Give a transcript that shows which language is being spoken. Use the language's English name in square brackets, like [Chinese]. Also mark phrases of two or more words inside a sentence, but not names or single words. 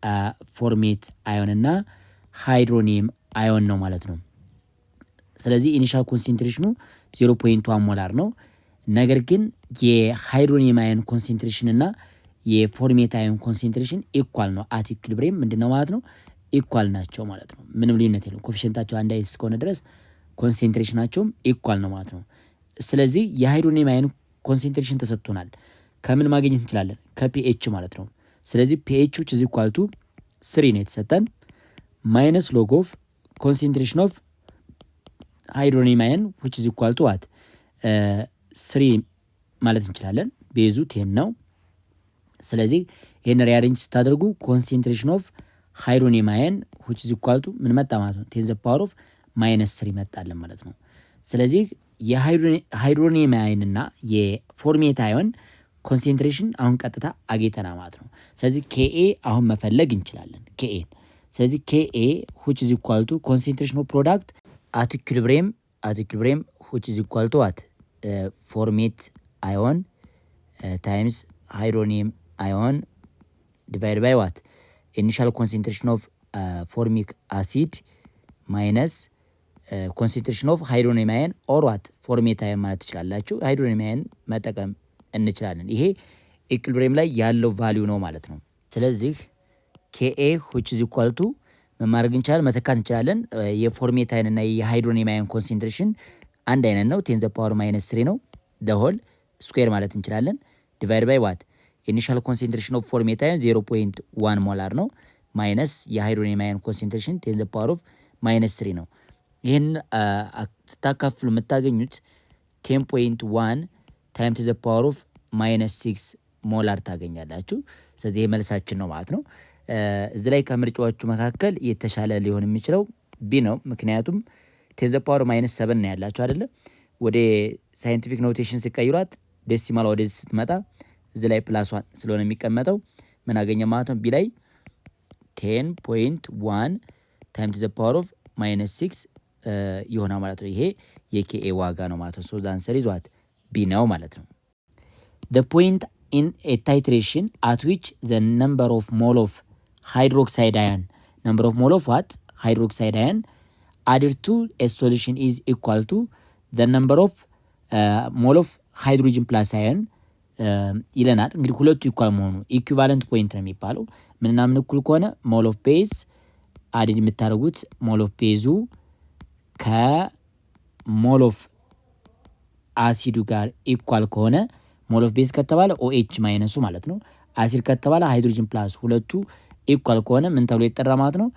[English] formate ion [Amharic] እና [English] hydronium ion [Amharic] ነው ማለት ነው። ስለዚህ ኢኒሻል ኮንሰንትሬሽኑ 0.1 ሞላር ነው። ነገር ግን የሃይድሮኒየም [English] ion concentration [Amharic] እና የፎርሜት [English] ion concentration equal [Amharic] ነው። [English] at equilibrium [Amharic] ምንድነው ማለት ነው? ኢኳል ናቸው ማለት ነው። ምንም ልዩነት የለም። ኮኤፊሺየንታቸው አንድ አይነት እስከሆነ ድረስ ኮንሰንትሬሽናቸውም ኢኳል ነው ማለት ነው። ስለዚህ የሃይድሮኒየም [English] ion concentration [Amharic] ተሰጥቶናል። ከምን ማግኘት እንችላለን? ከፒኤች ማለት ነው። ስለዚህ ፒኤች [English] which is equal to [Amharic] 3 ነው የተሰጠን [English] minus log of concentration of hydronium ion which is equal to what [Amharic] 3 ማለት እንችላለን። ቤዙ 10 ነው። ስለዚህ ይሄን ሪአሬንጅ ስታደርጉ [English] concentration of hydronium ion which is equal to [Amharic] ምን መጣ ማለት ነው? 10 [English] the power of [Amharic] -3 መጣለን ማለት ነው። ስለዚህ የሃይድሮኒየም አዮን እና የፎርሜት [English] ion concentration [Amharic] አሁን ቀጥታ አግኝተና ማለት ነው። ስለዚህ KA አሁን መፈለግ እንችላለን KA። ስለዚህ KA [English] which is equal to concentration of product at equilibrium which is equal to what formate ion times hydronium ion divided by what initial concentration of formic acid minus concentration of hydronium ion or what formate ion [Amharic] ማለት ትችላላችሁ። [English] hydronium ion [Amharic] መጠቀም እንችላለን። ይሄ ኢኩሊብሪየም ላይ ያለው ቫልዩ ነው ማለት ነው። ስለዚህ KA [English] which is equal to [Amharic] ማድረግ እንችላለን፣ መተካት እንችላለን። የፎርሜት አዮን እና የሃይድሮኒየም [English] ion concentration [Amharic] አንድ አይነት ነው። 10 [English] the power [Amharic] -3 ነው። [English] the whole square [Amharic] ማለት እንችላለን። [English] divided by what initial concentration of formate ion [Amharic] 0.1 ሞላር ነው ማይነስ የሃይድሮኒየም [English] ion concentration [Amharic] 10 [English] the power of [Amharic] -3 ነው። ይሄን ስታካፍሉ የምታገኙት 10.1 [English] time to the power of [Amharic] -6 ሞላር ታገኛላችሁ። ስለዚህ መልሳችን ነው ማለት ነው። እዚህ ላይ ከምርጫዎቹ መካከል የተሻለ ሊሆን የሚችለው ቢ ነው። ምክንያቱም [English] to the power [Amharic] -7 ነው ያላችሁ አይደለ? ወደ [English] scientific notation [Amharic] ሲቀይሯት ዴሲማል ወደዚህ ስትመጣ እዚህ ላይ +1 ስለሆነ የሚቀመጠው ምን አገኘ ማለት ነው? ቢ ላይ 10.1 [English] time to the power of [Amharic] -6 ይሆናል ማለት ነው። ይሄ የኬኤ ዋጋ ነው ማለት ነው። [English] so the answer is what [Amharic] ቢ ነው ማለት [English] ነው። The point in a titration at which the number of mole of hydroxide ion hydroxide ion added to a solution is equal to the number of mole of hydrogen plus ion [Amharic] ይለናል። እንግዲህ ሁለቱ ኢኳል መሆኑ ኢኩቫለንት ፖይንት ነው የሚባለው። ምንና ምን እኩል ከሆነ ሞል ኦፍ ቤዝ አድድ የምታደርጉት ሞል ኦፍ ቤዙ ከሞል ኦፍ አሲዱ ጋር ኢኳል ከሆነ [English] mole of base [Amharic] ከተባለ OH ማይነሱ ማለት ነው። አሲድ ከተባለ [English] hydrogen plus [Amharic] ሁለቱ ኢኳል ከሆነ ምን ተብሎ ይጠራ ማለት ነው?